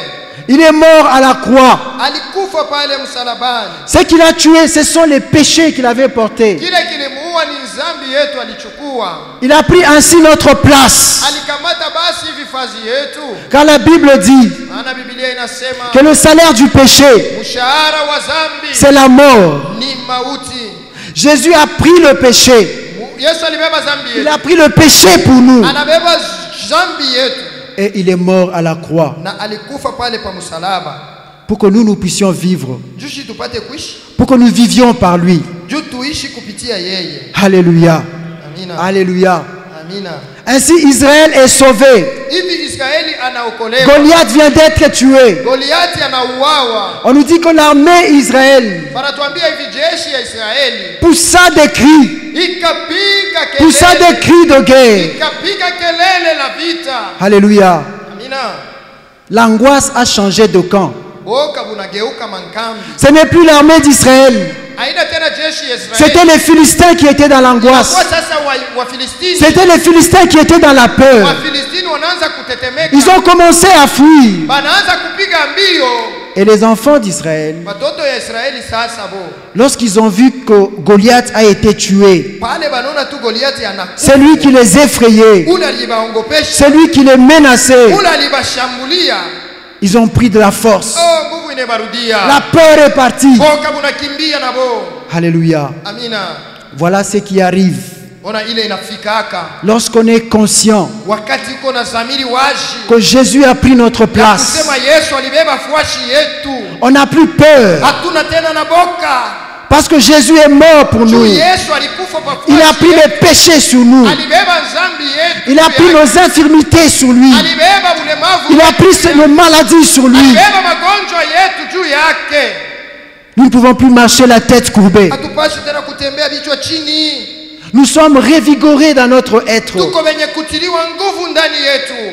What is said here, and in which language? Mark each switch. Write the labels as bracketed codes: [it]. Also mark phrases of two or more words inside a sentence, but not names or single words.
[fr] il est mort à la croix. [sw] alikufa pale msalabani. [fr] Ce qu'il a tué, ce sont les péchés qu'il avait portés. [sw] Kile kilimuua ni dhambi yetu alichukua. [fr] Il a pris ainsi notre place. [sw] Alikamata basi vifazi yetu. [fr] Car la Bible dit [sw] Maana Biblia inasema [fr] que le salaire du péché, [sw] mshahara wa dhambi [fr] c'est la mort. [sw] ni mauti. [fr] Jésus a pris le péché. [sw] Yesu alibeba dhambi [fr] Il [sw] yetu. [fr] a pris le péché pour nous. [sw] Anabeba dhambi yetu [fr] Et il est mort à la croix [sw] na alikufa pale pa msalaba. [fr] pour que nous puissions vivre. [sw] Jushi tupate kuishi. [fr] Pour que nous vivions par lui. [sw] Juu tuishi kupitia yeye. [fr] Alléluia. [sw] Amina. [fr] Alléluia. [sw] Amina. [fr] Ainsi Israël est sauvé. [sw] Hivi Israeli anaokolewa. [fr] Goliath vient d'être tué. [sw] Goliathi anauawa. [fr] On nous dit que l'armée Israël [sw] Wanatuambia hivi jeshi ya Israeli [fr] poussa des cris, [sw] ikapiga [fr] poussa [sw] kelele. [fr] des cris de guerre. [sw] Ikapiga kelele la vita. [fr] Alléluia. [sw] Amina. [fr] L'angoisse a changé de camp. [sw] Boka bunageuka mankambi. [fr] Ce n'est plus l'armée d'Israël. [sw] Haina tena jeshi ya Israeli. [fr] C'était les Philistins qui étaient dans l'angoisse. [sw] Kwa sasa wa Filistini. [fr] C'était les Philistins qui étaient dans la peur. [sw] Wa Filistini wanaanza kutetemeka. [fr] Ils ont commencé à fuir. [sw] Banaanza kupiga mbio. [fr] Et les enfants d'Israël, [sw] Watoto ya Israeli sasa bo. [fr] lorsqu'ils ont vu que Goliath a été tué, [sw] Pale banaona tu Goliathi anakufa. [fr] c'est lui qui les effrayait, [sw] Ule alibaongopesha. [fr] c'est lui qui les menaçait. [sw] Ule alibashambulia. [fr] Ils ont pris de la force. [sw] Oh, nguvu inebarudia. [fr] La peur est partie. [sw] Boka bunakimbia na bo. [fr] Alléluia. [sw] Amina. [fr] Voilà ce qui arrive [sw] Ona ile inafikaka. [fr] lorsqu'on est conscient [sw] Wakati uko na zamiri waji. [fr] que Jésus a pris notre [sw] Ya [fr] place. [sw] kusema Yesu alibeba fuashi yetu. [fr] On n'a plus peur [sw] Hatuna tena na boka. [fr] parce que Jésus est mort pour [sw] Juu [fr] nous. [sw] Yesu alikufa kwa [fr] Il a [sw] fuashi [fr] pris [sw] yetu. [fr] les péchés sur nous. [sw] Alibeba dhambi yetu. [fr] Il a pris nos infirmités sur lui. [sw] Alibeba ulemavu. [fr] Il a [sw] yetu. [fr] pris nos maladies sur lui. [sw] Alibeba magonjwa yetu juu yake. [fr] Nous ne pouvons plus marcher la tête courbée. [sw] Hatupashi tena kutembea vichwa chini. [fr] Nous sommes revigorés dans notre être. [sw] Tuko wenye kutiliwa nguvu ndani yetu.